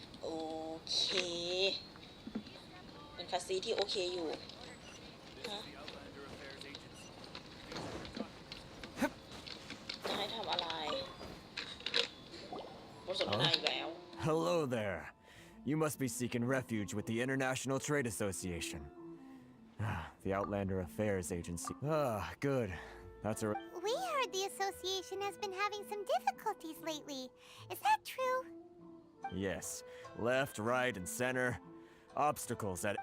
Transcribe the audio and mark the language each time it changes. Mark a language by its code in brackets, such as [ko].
[en] Okay. [th] เป็นคาซีที่โอเคอยู่ ฮะ [en] The Outlander Affairs Agency. [th] จะให้ทำอะไรบทสนทนาอีกแล้ว [en] Hello there. You must be seeking refuge with the International Trade Association. The Outlander Affairs Agency. Good. That's a... We heard the association has been having some difficulties lately. Is that true? Yes. Left, right, and center. Obstacles at...